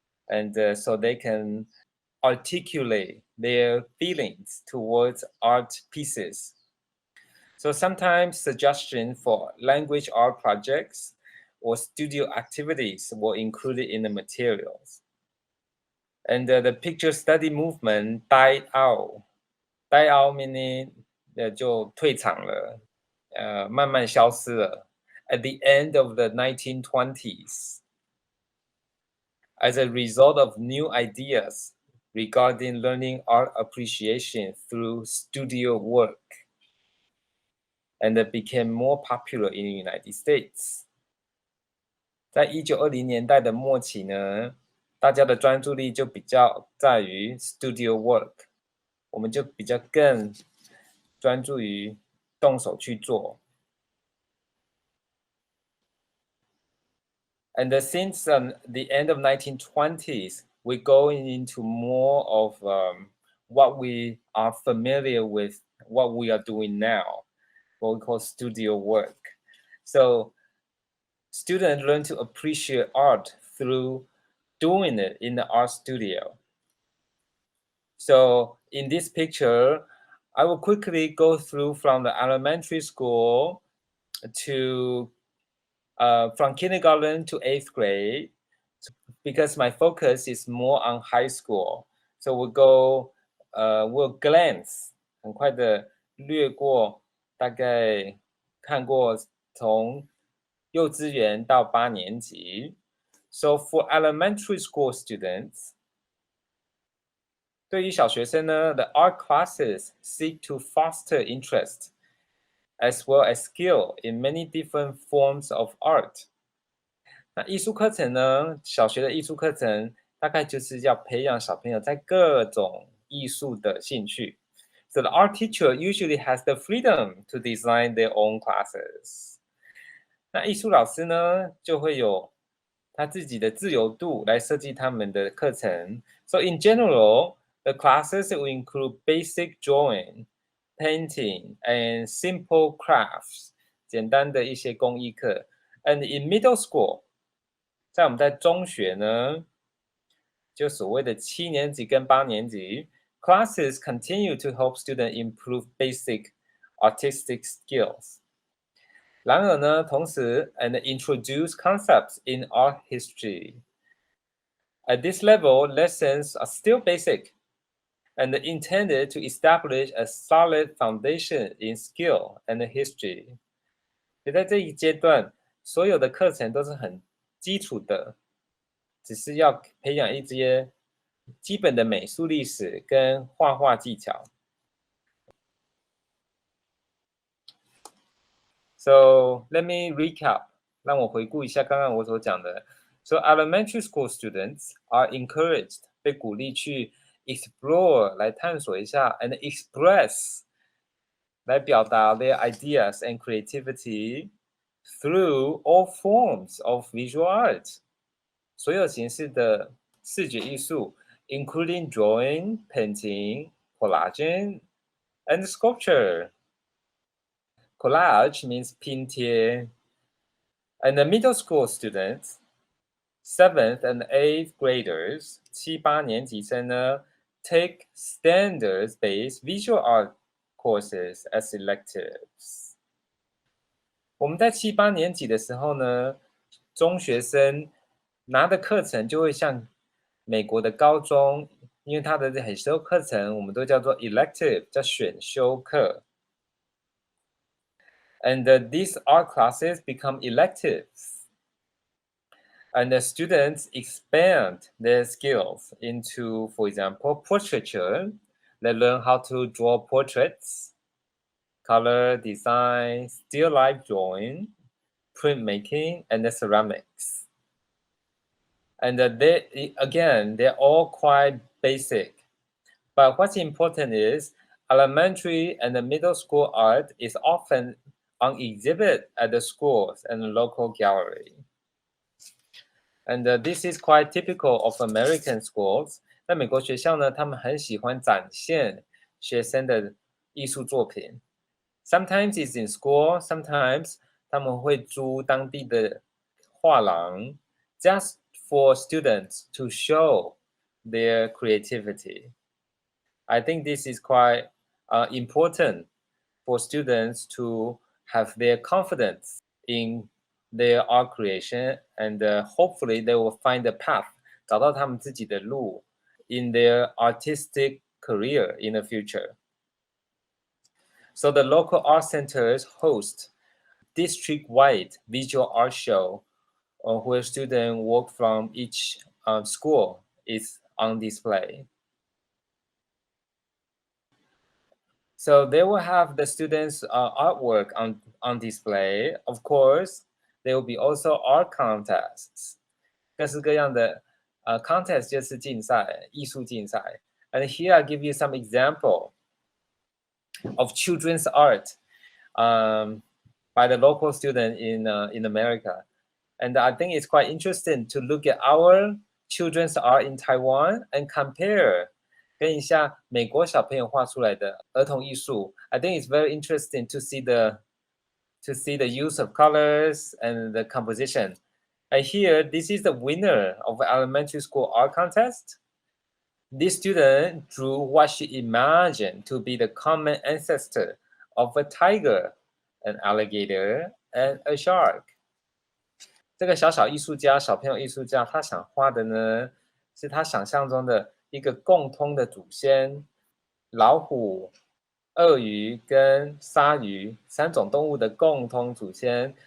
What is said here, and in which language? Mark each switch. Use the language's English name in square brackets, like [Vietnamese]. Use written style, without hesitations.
[English] And so they can articulate their feelings towards art pieces. So sometimes suggestions for language art projects or studio activities were included in the materials. And the picture study movement died out. Die out meaning [Chinese] 就退场了，慢慢消失了。 [English] At the end of the 1920s, as a result of new ideas regarding learning art appreciation through studio work, and it became more popular in the United States. [Chinese] 在1920年代的末期呢，大家的专注力就比较在于 studio work， 我们就比较更专注于动手去做。 [English] And since the end of 1920s, we're going into more of what we are familiar with, what we are doing now, what we call studio work. So students learn to appreciate art through doing it in the art studio. So in this picture, I will quickly go through from the elementary school to from kindergarten to 8th grade, because my focus is more on high school. So we'll glance [Chinese] 很快的略过，大概看过从幼稚园到8年级。 [English] So for elementary school students, [Chinese] 对于小学生呢 [English] the art classes seek to foster interest as well as skill in many different forms of art. [Chinese] 那艺术课程呢，小学的艺术课程大概就是要培养小朋友在各种艺术的兴趣。 [English] So the art teacher usually has the freedom to design their own classes. [Chinese] 那艺术老师呢，就会有他自己的自由度来设计他们的课程。 [English] So in general, the classes will include basic drawing, painting, and simple crafts. [Chinese] 简单的一些工艺课。 [English] And in middle school, [Chinese] 在我们在中学呢，就所谓的7年级跟8年级 [English] ，classes continue to help students improve basic artistic skills. [Chinese] 然而呢，同时 [English] and introduce concepts in art history. At this level, lessons are still basic and intended to establish a solid foundation in skill and history. [Chinese] 所以在这一阶段，所有的课程都是很基础的，只是要培养一些基本的美术历史跟画画技巧。 [English] So let me recap. [Chinese] 让我回顾一下刚刚我所讲的。 [English] So elementary school students are encouraged [Chinese] 被鼓励去 [English] explore [Chinese] 来探索一下 [English] and express [Chinese] 来表达 [English] their ideas and creativity through all forms of visual art. [Chinese] 所有形式的视觉艺术 [English] including drawing, painting, collaging, and sculpture. Collage means 拼贴. And the middle school students, 7th and 8th graders, [Chinese] 7、8年级生呢 [English] take standards-based visual art courses as electives. [Chinese] 我们在7、8年级的时候呢，中学生拿的课程就会像美国的高中，因为它的很多课程我们都叫做 elective， 叫选修课。 [English] And these art classes become electives. And the students expand their skills into, for example, portraiture. They learn how to draw portraits, color design, still life drawing, printmaking, and the ceramics. And they're all quite basic. But what's important is elementary and the middle school art is often on exhibit at the schools and the local gallery. And this is quite typical of American schools. [Chinese] 在美国学校呢，他们很喜欢展现学生的艺术作品。 [English] Sometimes it's in school, sometimes [Chinese] 他们会租当地的画廊 [English] just for students to show their creativity. I think this is quite important for students to have their confidence in their art creation, and hopefully they will find a path, [Chinese] 找到他们自己的路 [English] in their artistic career in the future. So the local art centers host district-wide visual art show where students work from each school is on display. So they will have the students' artwork on display. Of course, there will be also art contests. [Chinese] 各式各样的contest 就是竞赛，艺术竞赛。 [English] And here I give you some example of children's art by the local student in America. And I think it's quite interesting to look at our children's art in Taiwan and compare [Chinese] 跟一下美国小朋友画出来的儿童艺术。 [English] I think it's very interesting to see the use of colors and the composition. And here, this is the winner of the elementary school art contest. This student drew what she imagined to be the common ancestor of a tiger, an alligator, and a shark. [Chinese] 这个小朋友艺术家，他想画的呢，是他想象中的一个共通的祖先，老虎、鳄鱼跟鲨鱼3种动物的共通祖先。